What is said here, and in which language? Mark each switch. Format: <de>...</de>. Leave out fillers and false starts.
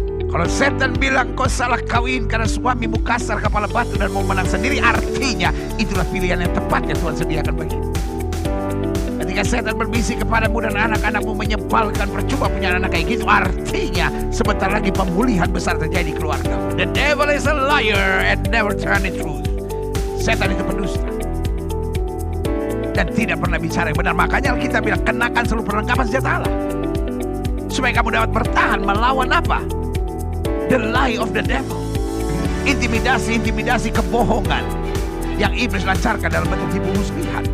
<id>Kalau setan bilang kau salah kawin karena suamimu kasar kepala batu dan mau menang sendiri, artinya itulah pilihan yang tepat yang Tuhan sediakan bagimu. Ketika setan berbisik kepadamu dan anak-anakmu menyebalkan, percuma punya anak kayak gitu, artinya sebentar lagi pemulihan besar terjadi di keluarga.</id> <en>The devil is a liar and never tell the truth.</en> <id>Setan itu pendusta dan tidak pernah bicara yang benar. Makanya kita bilang kenakan seluruh perlengkapan senjata Allah supaya kamu dapat bertahan melawan apa?</id> <en>The lie of the devil.</en> <id>Intimidasi kebohongan yang iblis lancarkan dalam bentuk tipu muslihat.</id>